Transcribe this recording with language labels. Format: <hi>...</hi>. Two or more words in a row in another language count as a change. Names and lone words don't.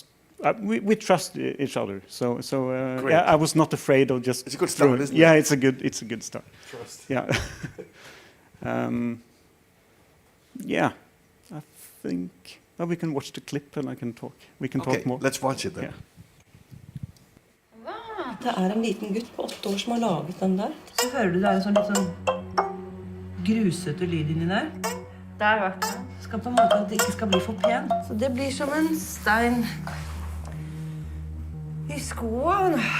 <en>We trust each other. So yeah, I was not afraid of just. It's a good start, isn't it? Yeah, it's a good start. Trust. Yeah. Yeah, I think we can watch the clip and I can talk. We can talk more. Let's watch it then. Yeah.</en> <no>Det en liten gutt på 8 år som har laget den der. Så hører du det en litt sånn grusete lyd inni der. Der var det. Skal på en måte at det ikke skal bli for pent. Så det blir som en stein i skoen.</no>